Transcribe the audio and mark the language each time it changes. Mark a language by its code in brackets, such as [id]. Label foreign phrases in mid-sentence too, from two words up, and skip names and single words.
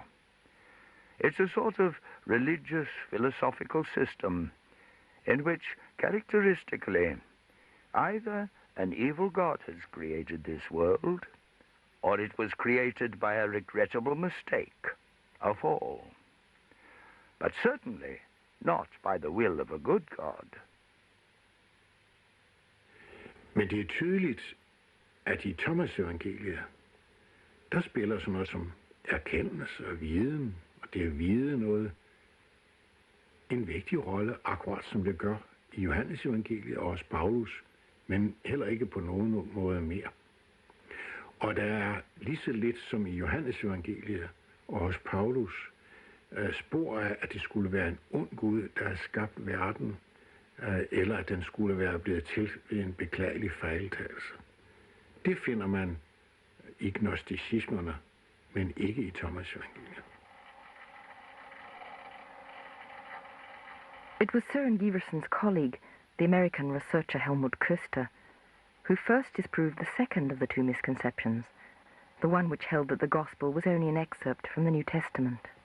[en] It's a sort of religious philosophical system in which, characteristically, either an evil God has created this world, or it was created by a regrettable mistake, a fall. But certainly not by the will of a good God. [da] Men det er tydeligt, at i Thomas evangeliet, der spiller sådan noget som erkendelse og viden, og det at vide noget, en vigtig rolle, akkurat som det gør i Johannes evangeliet og også Paulus, men heller ikke på nogen måde mere. Og der er lige så lidt som i Johannes evangeliet og hos Paulus spor af, at det skulle være en ond Gud, der har skabt verden, eller at den skulle være blevet til ved en beklagelig fejltagelse. Det finder man i gnosticismerne, men ikke i Thomas evangeliet. [en] It was Søren Giversens colleague, the American researcher Helmut Köster, who first disproved the second of the 2 misconceptions, the one which held that the Gospel was only an excerpt from the New Testament.